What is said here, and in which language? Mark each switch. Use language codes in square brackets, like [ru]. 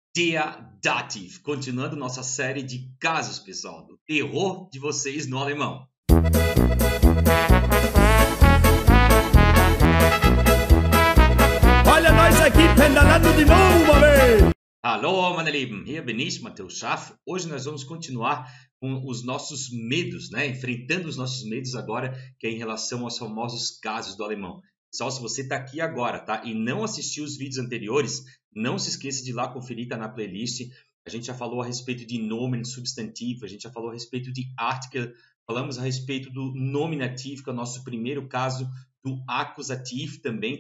[pt] Der Dativ, continuando nossa série de casos, pessoal, do terror de vocês no alemão. Olha nós aqui pedalando de novo, velho! [de] Hallo, meine Lieben, hier bin ich, Matheus Schaff. [pt] Hoje nós vamos continuar com os nossos medos, né? Enfrentando os nossos medos agora, que é em relação aos famosos casos do alemão. Pessoal, se você está aqui agora, tá? E não assistiu os vídeos anteriores, não se esqueça de ir lá conferir, tá na playlist. A gente já falou a respeito de nomen, substantivo, a gente já falou a respeito de article, falamos a respeito do nominativo, que é o nosso primeiro caso, do acusativo também.